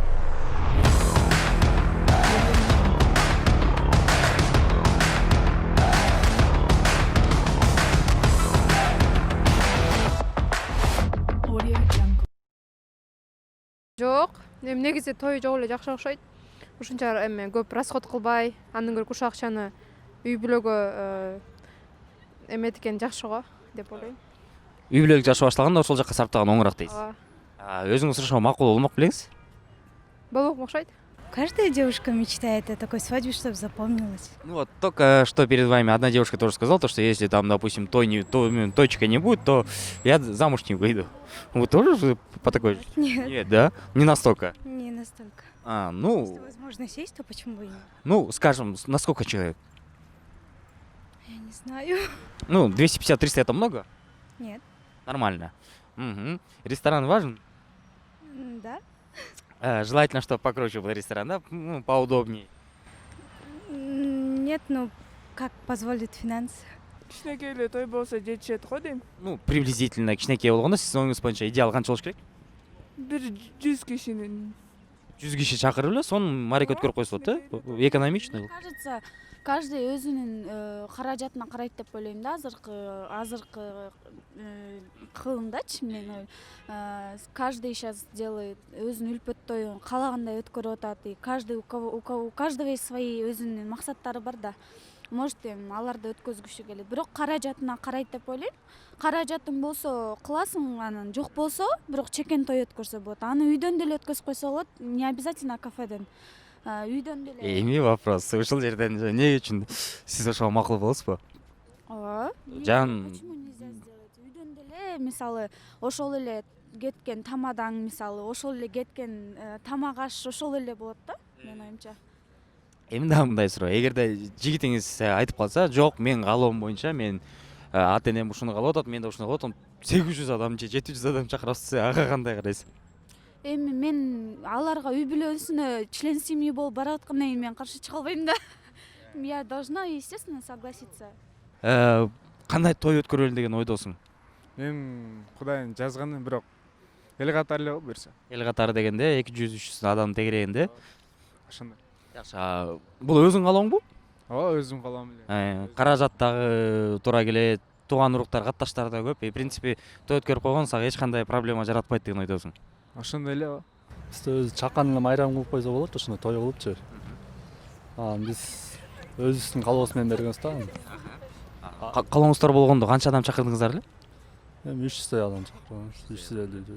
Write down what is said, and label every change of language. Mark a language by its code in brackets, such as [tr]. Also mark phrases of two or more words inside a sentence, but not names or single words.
[ky] Жок, негизи той жок эле жакшы окшойт. Ушунча эме көп расход кылбай, андан көрө ушул акчаны үй бүлөгө эметкен жакшы го деп ойлойм. Үй бүлөлүк жашы башталганда ошол жакка сарптаган оңураак дейсиз. Өзүңүз ошого макул болмок белеңиз? Болмок окшойт. [ru] Каждая девушка мечтает о такой свадьбе, чтобы запомнилась. Ну вот только что перед вами одна девушка тоже сказала, то, что если там, допустим, точка не будет, то я замуж не выйду. Вы тоже по такой? Нет. Нет, да? Не настолько. Не настолько. Ну. Если возможность есть, то почему бы и нет? Ну, скажем, на сколько человек? Я не знаю. Ну, 250-300 это много? Нет. Нормально. Угу. Ресторан важен? Да. Желательно, чтобы покруче был ресторан, да? Ну, поудобнее. Нет, ну как позволит финансы. [ky] Кичинекей эле той болсо жетишет го дейм. [ru] Ну, приблизительно [ky] кичинекей болгондо сиздин оюңуз боюнча идеал канча болуш керек? Бир 100 кишинин. 100 киши чакырып эле сонун маарек өткөрүп койсо болот, э? Экономично. [ru] Мне кажется, каждый [ky] өзүнүн каражатына карайт деп ойлойм да. Азыркы кылымдачы мен [ru] каждый сейчас делает [ky] өзүнүн үлпөт тоюн каалагандай өткөрүп атат. [ru] И каждый у каждого есть свои [ky] өзүнүн максаттары бар да. Может, аларды өткөзгүсү келет. Бирок каражатына карайт деп ойлойм. Каражатың болсо кыласың, анан жок болсо, бирок чекен той өткөрсө болот. Аны үйдөн деле өткөзүп койсо болот, [ru] не обязательно [ky] кафеден. Үйдөн деле. Эми вопрос. Ушул жерден эмне үчүн сиз ошого макул болосузбу? Ооба. [ru] Почему нельзя сделать? [ky] Үйдөн деле, мисалы, ошол эле кеткен тамадаң, мисалы, ошол эле кеткен тамак аш ошол эле болот да, менин оюмча. Эми дагы мындай суроо. Эгерде жигитиңиз айтып калса, жок, мен каалоом боюнча мен ата энем ушуну каалап атат, мен да ушуну каалап атам. 800 адам же 700 адам чакырасыз, ага кандай карайсыз? Эми мен аларга үй бүлөсүнө [ru] член семьи [ky] болуп барып аткандан кийин мен каршы чыга албайм да. [ru] Я должна, естественно, согласиться. [ky] Кандай той өткөрөлүн деген ойдосуң? Мен Кудайдын жазганы, бирок эл катары эле берсе. Эл катары дегенде 200-300 адам тегерегинде. Ошондой. Жакшы. Бул өзүң каалооңбу? Ооба, өзүм каалам эле. Каражат дагы туура келет, тууган уруктар, катташтар да көп. [ru] В принципе, [ky] той өткөрүп койгон сага эч кандай проблема жаратпайт деген ойдосуң. Ошондой эле. Бизде өзү чакан эле майрам кылып койсо болот, ошондой той кылыпчы. Биз өзүбүздүн каалообуз менен бергенбиз да. Каалооңуздар болгондо канча адам чакырдыңыздар эле? Эми 300 адам чакырганбыз, 350.